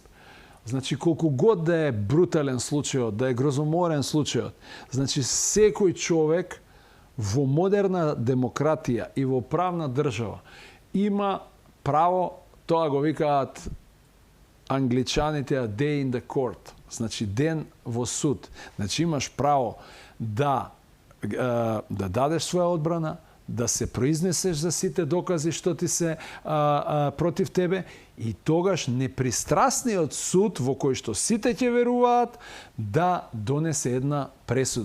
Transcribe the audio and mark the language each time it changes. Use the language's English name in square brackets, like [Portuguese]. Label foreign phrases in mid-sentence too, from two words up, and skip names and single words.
[Macedonian] Значи, колку год да е брутален случајот, да е грозоморен случајот, значи, секој човек во модерна демократија и во правна држава има право, тоа го викаат англичаните [English] a day in the court, [Macedonian] значи ден во суд. Значи имаш право да дадеш своја одбрана, да се произнесеш за сите докази што ти се против тебе и тогаш непристрасниот суд во кој што сите ќе веруваат да донесе една пресуда.